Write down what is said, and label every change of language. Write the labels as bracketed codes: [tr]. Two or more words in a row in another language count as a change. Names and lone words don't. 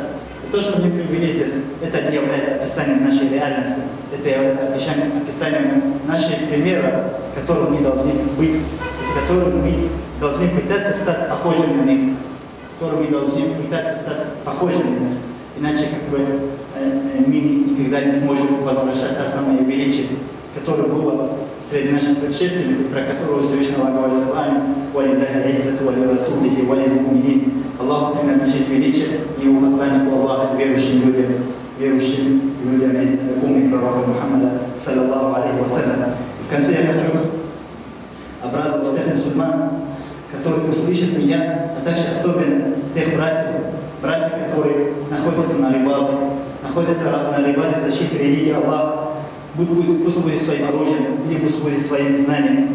[ru] И то, что мы привели здесь, это не является описанием нашей реальности, это является описанием наших примеров, которые мы должны быть, которые мы должны пытаться стать похожими на них, которые мы должны пытаться стать похожими на них. Иначе мы никогда не сможем возвращать то самое величие, которое было среди наших предшественников, про которого Всевышний Аллах говорит в Коране: [ar] «ولله العزة ولرسوله وللمؤمنين». [ru] Аллаху принадлежит величие и его посланнику Аллаха, верующим людям из умы пророка Мухаммада, [ar] صلى الله عليه وسلم. [ru] В конце я хочу обрадовать всех мусульман, которые услышат меня, а также особенно тех братьев, которые находятся на рибате в защите религии Аллаха, пусть будет своим оружием или пусть будет своим знанием.